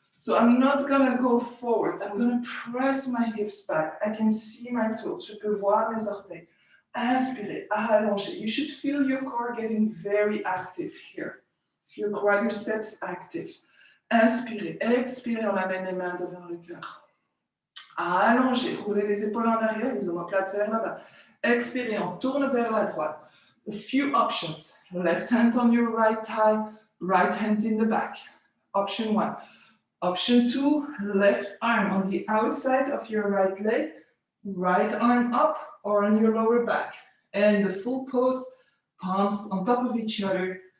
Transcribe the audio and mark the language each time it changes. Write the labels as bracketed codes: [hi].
[en] So I'm not gonna go forward, I'm gonna press my hips back. I can see my toes, [fr] je peux voir mes orteils. Inspirez, allongez. [en] You should feel your core getting very active here. Your quadriceps active. [fr] Inspirez, expirez, on amène les mains devant le cœur. Allongez, roulez les épaules en arrière, les omoplates vers le bas. Expirez, on tourne vers la droite. [en] A few options. Left hand on your right thigh, right hand in the back. Option 1. Option 2, left arm on the outside of your right leg, right arm up or on your lower back. And the full pose, palms on top of each other.